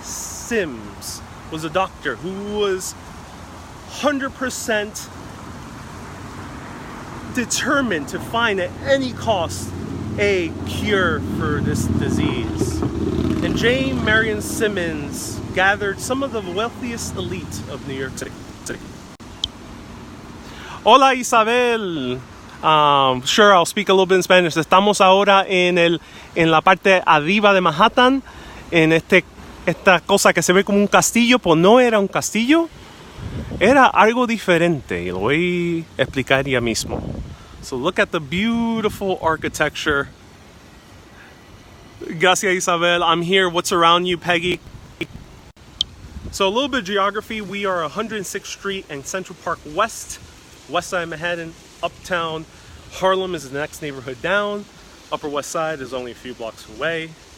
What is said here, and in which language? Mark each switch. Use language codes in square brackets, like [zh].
[en] Sims was a doctor who was 100% determined to find at any cost a cure for this disease. And J. Marion Simmons gathered some of the wealthiest elite of New York City. [es] Hola Isabel. [en] Sure, I'll speak a little bit in Spanish. [es] Estamos ahora en la parte arriba de Manhattan, en esta cosa que se ve como un castillo, pues no era un castillo, era algo diferente, y lo voy a explicar ya mismo. [en] So look at the beautiful architecture. [es] Gracias Isabel. [en] I'm here. What's around you, Peggy? So a little bit of geography. We are 106th Street and Central Park West side of Manhattan. Uptown Harlem is the next neighborhood down. Upper West Side is only a few blocks away.